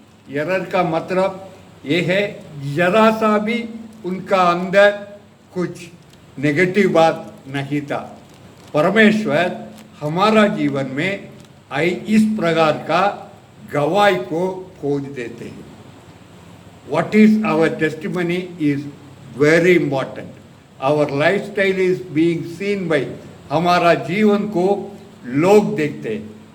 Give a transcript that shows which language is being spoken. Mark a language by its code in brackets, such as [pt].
[hi] Error का मतलब ये है, जरा सा भी उनका अंदर कुछ नेगेटिव बात नहीं था। परमेश्वर हमारा जीवन में इस प्रकार का गवाही को खोज देते हैं। [en] What is our testimony is very important. Our lifestyle is being seen by, [hi] हमारा जीवन को लोग देखते हैं।